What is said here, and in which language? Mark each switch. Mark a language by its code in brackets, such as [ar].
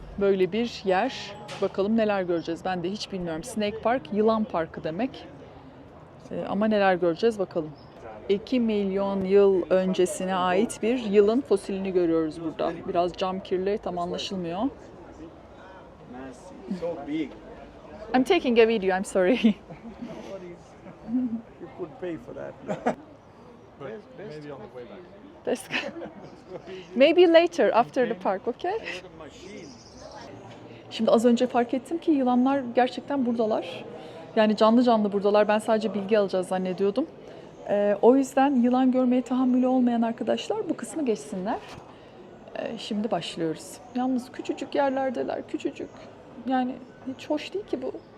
[tr] Böyle bir yer. Bakalım neler göreceğiz. Ben de hiç bilmiyorum. Snake Park, yılan parkı demek. Ama neler göreceğiz bakalım. 2 milyon yıl öncesine ait bir yılın fosilini görüyoruz burada. Biraz cam kirli, tam anlaşılmıyor. [en] So big. I'm taking a video, I'm sorry. You could pay for that. Maybe on the way back. Maybe later, after the park, okay? [tr] Şimdi az önce fark ettim ki yılanlar gerçekten buradalar. Yani canlı canlı buradalar. Ben sadece bilgi alacağız zannediyordum. O yüzden yılan görmeye tahammülü olmayan arkadaşlar bu kısmı geçsinler. Şimdi başlıyoruz. Yalnız küçücük yerlerdeler, küçücük. Yani hiç hoş değil ki bu.